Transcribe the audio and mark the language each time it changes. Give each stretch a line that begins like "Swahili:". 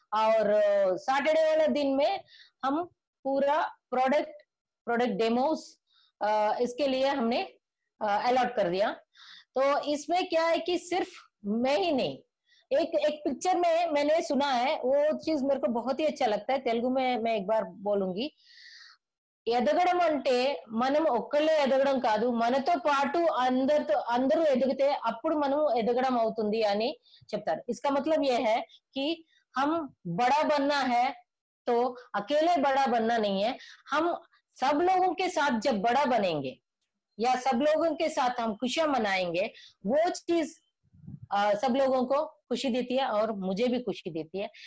Hindi: और सैटरडे वाले दिन में हम पूरा प्रोडक्ट डेमोस इसके लिए हमने अलॉट कर दिया। तो इसमें क्या है कि सिर्फ मैं ही नहीं, एक एक पिक्चर में मैंने सुना है, वो चीज मेरे को बहुत ही अच्छा लगता है। तेलुगु में मैं एक बार बोलूंगी।
Telugu: ఎదగడం అంటే మనం ఒక్కళ్ళే ఎదగడం కాదు, మనతో పాటు అందరూ ఎదిగితే అప్పుడు మనం ఎదగడం అవుతుంది అని చెప్తారు।
Hindi: इसका मतलब ये है कि हम बड़ा बनना है तो अकेले बड़ा बनना नहीं है, हम सब लोगों के साथ जब बड़ा बनेंगे या सब लोगों के साथ हम खुशियां मनाएंगे, वो चीज सब लोगों को खुशी देती है और मुझे भी खुशी देती है।